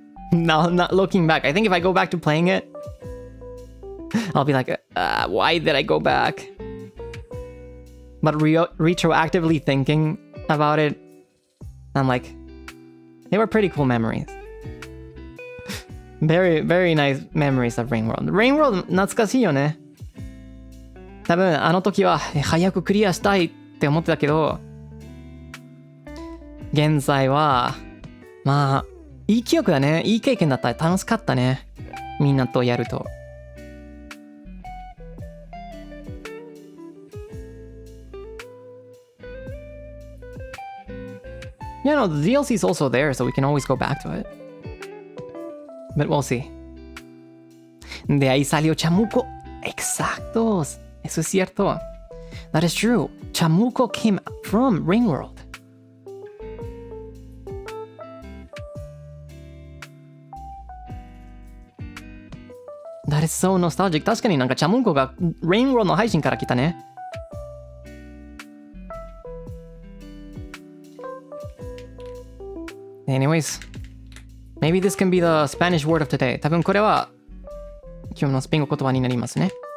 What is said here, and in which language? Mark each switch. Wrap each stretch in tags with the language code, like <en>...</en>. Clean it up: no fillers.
<en>Now, not looking back, I think if I go back to playing it, I'll be like, why did I go back? But retroactively thinking about it, I'm like, they were pretty cool memories. Very, very nice memories of Rain World.</en> <ja>Rain World 懐かしいよね。多分あの時は早くクリアしたいって思ってたけど、現在はまあいい記憶だね。いい経験だった。楽しかったね。みんなとやると。</ja> <en>You know, the DLC is also there, so we can always go back to it. But we'll see.</en> <es>De ahí salió Chamuco. Exactos. Eso es cierto.</es> <en>That is true. Chamuco came from Ringworld. That is so nostalgic.</en> <ja>確かになんかChamucoが Ringworld の配信から来たね。</ja> <en>Anyways, maybe this can be the Spanish word of today.</en> <ja>多分これは今日のスペイン語言葉になりますね。</ja>